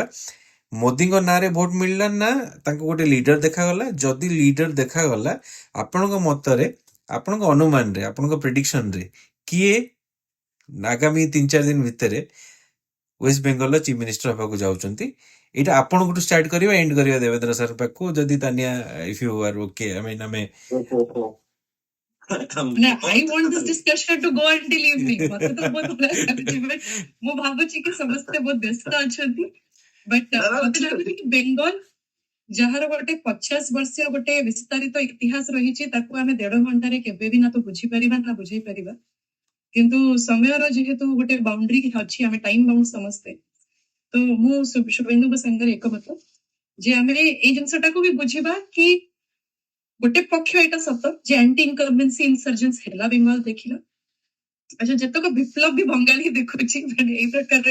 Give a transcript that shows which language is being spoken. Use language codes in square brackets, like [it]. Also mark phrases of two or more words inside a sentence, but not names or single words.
[or] ମୋଦିଙ୍କ ନାଁରେ ଭୋଟ ମିଳିଲା ନା ତାଙ୍କୁ ଗୋଟେ ଲିଡର ଦେଖାଗଲା ଯଦି ଲିଡର ଦେଖାଗଲା ଆପଣଙ୍କ ମତରେ ଆପଣଙ୍କ ଅନୁମାନରେ ଆପଣଙ୍କ ପ୍ରେଡିକ୍ସନରେ କିଏ ଆଗାମୀ 3-4 ଦିନ ଭିତରେ ୱେଷ୍ଟ ବେଙ୍ଗଲର [en] chief minister [or] ହେବାକୁ ଯାଉଛନ୍ତି ଏଇଟା ଆପଣଙ୍କଠୁ ଷ୍ଟାର୍ଟ କରିବା ଏଣ୍ଡ କରିବା ଦେବେନ୍ଦ୍ର ସାର୍ ପାଖକୁ ଯଦି ତାନିଆ [en] if you are okay [or] ଆମେ [en] no I want this discussion to go until evening [or] ମତେ ତ ବହୁତ ଭଲ ଲାଗୁଛି बट ମୁଁ ଭାବୁଛି କି ସମସ୍ତେ ବହୁତ ବ୍ୟସ୍ତ ଅଛନ୍ତି ବଟ୍ ମତେ ଲାଗୁଛି କି ବେଙ୍ଗଲ ଯାହାର ଗୋଟେ 50 ବର୍ଷୀୟ ଗୋଟେ ବିସ୍ତାରିତ ଇତିହାସ ରହିଛି ତାକୁ ଆମେ 1.5 ଘଣ୍ଟାରେ କେବେ ବି ନା ତ ବୁଝିପାରିବା ନା ବୁଝେଇ ପାରିବା କିନ୍ତୁ ସମୟର ଯେହେତୁ ଗୋଟେ ବାଉଣ୍ଡରୀ ଅଛି ଆମେ [en] time bound [or] ସମସ୍ତେ ତ ମୁଁ ଶୁଭେନ୍ଦୁଙ୍କ ସାଙ୍ଗରେ ଏକମତ ଯେ ଆମେ ଏଇ ଜିନିଷଟାକୁ ବି ବୁଝିବା କି ଗୋଟେ ପକ୍ଷ ଏଇଟା ସତ ଯେ [en] anti incumbency insurgence [or] ହେଲା ବେଙ୍ଗଲ ଦେଖିଲା ଆଚ୍ଛା ଯେତକ ବିପ୍ଳବ ବି ବଙ୍ଗାଳୀ ଦେଖୁଛି ମାନେ ଏଇ ପ୍ରକାରର